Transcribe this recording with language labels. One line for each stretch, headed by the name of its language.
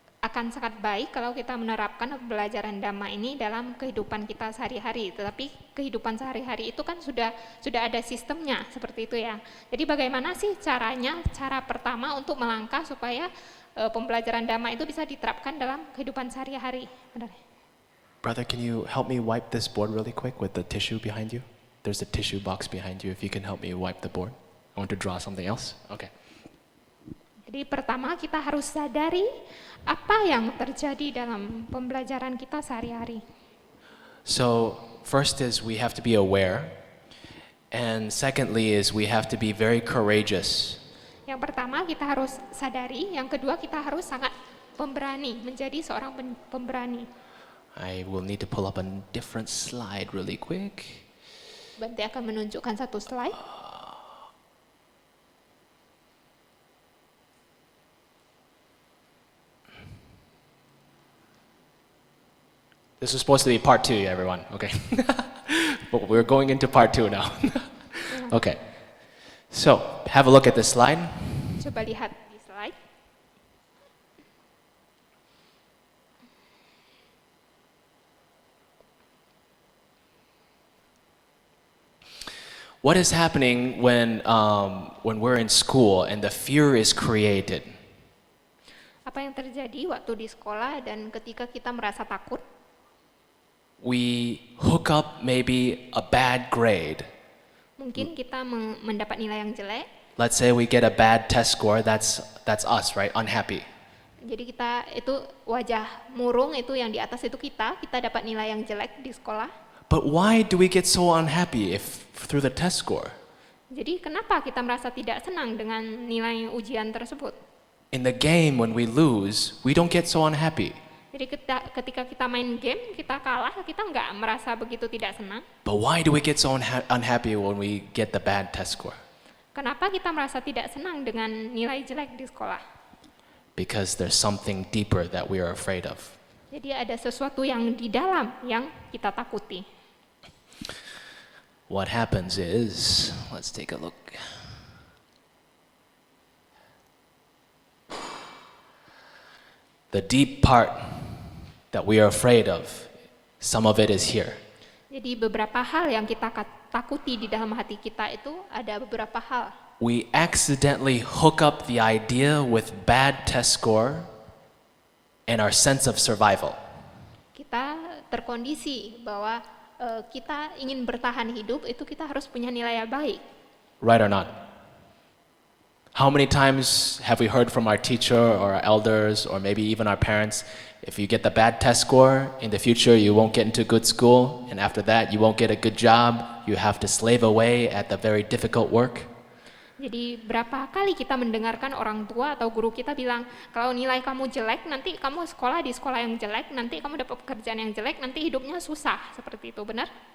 Indonesian: akan sangat baik kalau kita menerapkan pembelajaran Dhamma ini dalam kehidupan kita sehari-hari. Tetapi kehidupan sehari-hari itu kan sudah ada sistemnya seperti itu ya. Jadi bagaimana sih caranya? Cara pertama untuk melangkah supaya pembelajaran Dhamma itu bisa diterapkan dalam kehidupan sehari-hari. Benar.
English: Brother, can you help me wipe this board really quick with the tissue behind you? There's a tissue box behind you. If you can help me wipe the board. I want to draw something else. Okay.
Indonesian: Jadi pertama kita harus sadari apa yang terjadi dalam pembelajaran kita sehari-hari.
English: So first is we have to be aware, and secondly is we have to be very courageous.
Indonesian: Yang pertama kita harus sadari, yang kedua kita harus sangat pemberani, menjadi seorang pemberani.
English: I will need to pull up a different slide really quick.
Indonesian: Bante akan menunjukkan satu slide.
English: This is supposed to be part 2, everyone. Okay. But we're going into part 2 now. Okay. So, have a look at this slide.
Indonesian: Coba lihat di slide.
English: What is happening when we're in school and the fear is created?
Indonesian: Apa yang terjadi waktu di sekolah dan ketika kita merasa takut?
English: We hook up maybe a bad grade.
Indonesian: Mungkin kita mendapat nilai yang jelek.
English: Let's say we get a bad test score, that's us, right? Unhappy.
Indonesian: Jadi kita itu wajah murung itu yang di atas itu kita dapat nilai yang jelek di sekolah.
English: But why do we get so unhappy if through the test score?
Indonesian: Jadi kenapa kita merasa tidak senang dengan nilai ujian tersebut?
English: In the game when we lose, we don't get so unhappy.
Indonesian: Jadi ketika kita main game, kita kalah, kita nggak merasa begitu tidak senang.
English: But why do we get so unhappy when we get the bad test score?
Indonesian: Kenapa kita merasa tidak senang dengan nilai jelek di sekolah?
English: Because there's something deeper that we are afraid of.
Indonesian: Jadi ada sesuatu yang di dalam yang kita takuti.
English: What happens is, let's take a look. The deep part that we are afraid of, some of it is here.
Indonesian: Jadi beberapa hal yang kita takuti di dalam hati kita itu ada beberapa hal.
English: We accidentally hook up the idea with bad test score and our sense of survival.
Indonesian: Kita terkondisi bahwa kita ingin bertahan hidup itu kita harus punya nilai yang baik.
English: Right or not? How many times have we heard from our teacher or our elders or maybe even our parents, if you get the bad test score, in the future you won't get into good school, and after that you won't get a good job, you have to slave away at the very difficult work?
Indonesian: Jadi berapa kali kita mendengarkan orang tua atau guru kita bilang, kalau nilai kamu jelek, nanti kamu sekolah di sekolah yang jelek, nanti kamu dapat pekerjaan yang jelek, nanti hidupnya susah, seperti itu, benar?